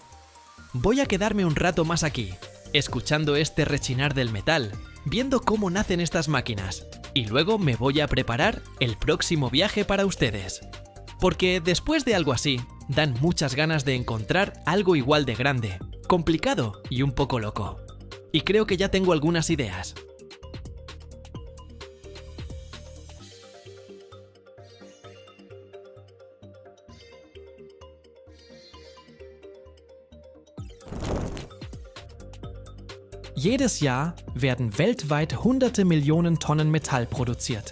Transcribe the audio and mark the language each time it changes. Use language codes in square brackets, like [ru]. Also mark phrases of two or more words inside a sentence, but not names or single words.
[es] Voy a quedarme un rato más aquí, escuchando este rechinar del metal, viendo cómo nacen estas máquinas, y luego me voy a preparar el próximo viaje para ustedes. Porque después de algo así, dan muchas ganas de encontrar algo igual de grande, complicado y un poco loco. Y creo que ya tengo algunas ideas. [de] Jedes Jahr werden weltweit hunderte Millionen Tonnen Metall produziert.